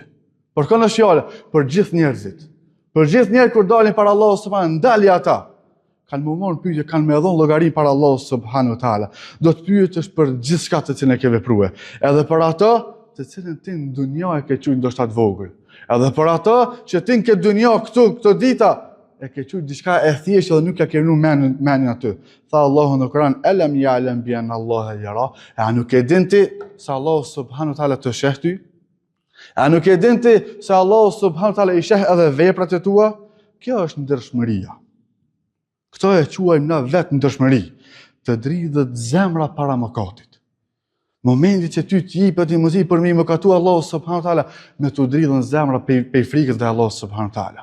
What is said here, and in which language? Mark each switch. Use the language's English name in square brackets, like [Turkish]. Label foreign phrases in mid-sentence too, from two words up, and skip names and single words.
[Albanian] Por kanë fjalë për gjithë njerëzit. Për gjithë njerëzit kur dalin para Allahu subhanahu, ndali ata kanë më marrën pyetje, kanë më dhënë llogari para Allahu [Arabic] سبحانه وتعالى. [Albanian] Do të pyetesh për gjithçka të cilën e ke vepruar, edhe për ato të cilën ti në dunjë e ke qenë ndoshta të vogël. Edhe për ato që ti në këtë dunjë këto dita e ke qenë diçka e thjeshtë dhe nuk ja ke vënë mendin aty. Tha Allahu në Kur'an: [Arabic] "ألم يعلم بأن الله يرى." [Albanian] A nuk e din ti se Allahu [Arabic] سبحانه وتعالى [Albanian] të sheh ty? A nuk e din ti se Allahu [Arabic] سبحانه وتعالى [Albanian] i sheh edhe veprat e tua? Kjo është ndershmëria. Këto e quajmë na vetë ndershmëri, të dridhet zemra para mëkatit. Momenti që ty të jepet një muzik për mi mëkatu Allahu [Arabic] سبحانه وتعالى, [Albanian] me të dridhen zemra pe frikës dhe Allahu [Arabic] سبحانه وتعالى.